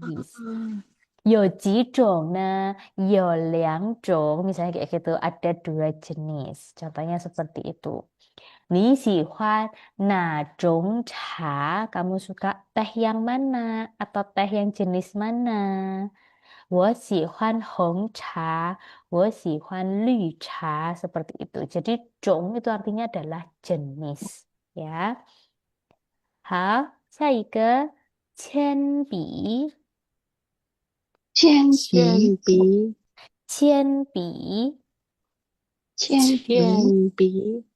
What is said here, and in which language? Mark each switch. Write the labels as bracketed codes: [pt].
[id] jenis. Yo jong nah, yo jong misalnya kayak gitu ada dua jenis. Contohnya seperti itu. [zh] Ni huan na jong cha, [id] kamu suka teh yang mana atau teh yang jenis mana? [zh] 我喜欢红茶，我喜欢绿茶, [id] seperti itu. Jadi种 itu artinya adalah jenis, ya. [zh] 好，下一个铅笔，铅铅笔，笔，铅笔铅笔，铅笔，